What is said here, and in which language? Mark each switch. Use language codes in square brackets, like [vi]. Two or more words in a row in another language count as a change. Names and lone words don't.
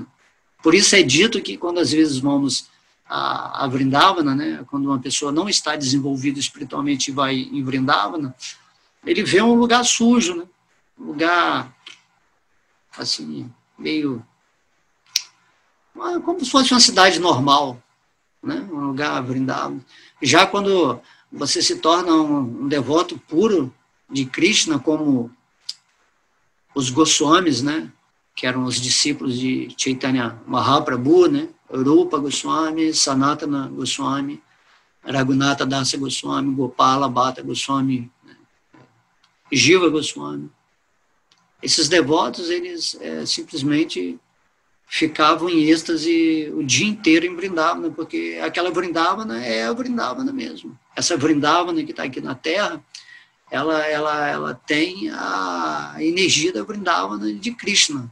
[pt] Por isso é dito que quando às vezes vamos a Vrindavana, né, quando uma pessoa não está desenvolvida espiritualmente e vai em Vrindavana, ele vê um lugar sujo, né, um lugar assim, meio como se fosse uma cidade normal, né? Um lugar Vrindavana. Já quando você se torna um devoto puro de Krishna, como os Goswamis, né? Que eram os discípulos de Chaitanya Mahaprabhu, né? Rupa Goswami, Sanatana Goswami, Raghunatha Dasa Goswami, Gopala Bhatta Goswami, né? Jiva Goswami. Esses devotos, eles simplesmente ficavam em êxtase o dia inteiro em Vrindavana, porque aquela Vrindavana é a Vrindavana mesmo. Essa Vrindavana que está aqui na Terra, ela tem a energia da Vrindavana de Krishna.